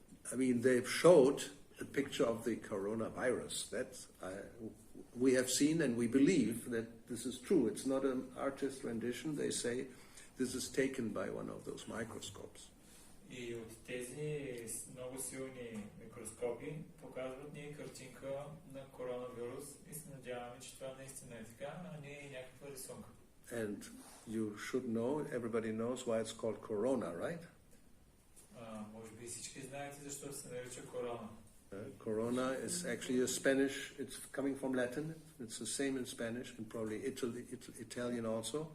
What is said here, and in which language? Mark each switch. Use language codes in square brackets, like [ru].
[en] I mean, they've showed a picture of the coronavirus. That we have seen and we believe that this is true. It's not an artist rendition. They say this is taken by one of those microscopes. [bg] И от тези много силни микроскопи показват ни картинка на коронавирус и се надяваме, че това наистина е така, а не е някаква рисунка. [en] And you should know, everybody knows why it's called corona, right? [bg] Може би всички знаете защо се нарича корона. [en] Corona is actually a Spanish, it's coming from Latin, it's the same in Spanish and probably Italian also.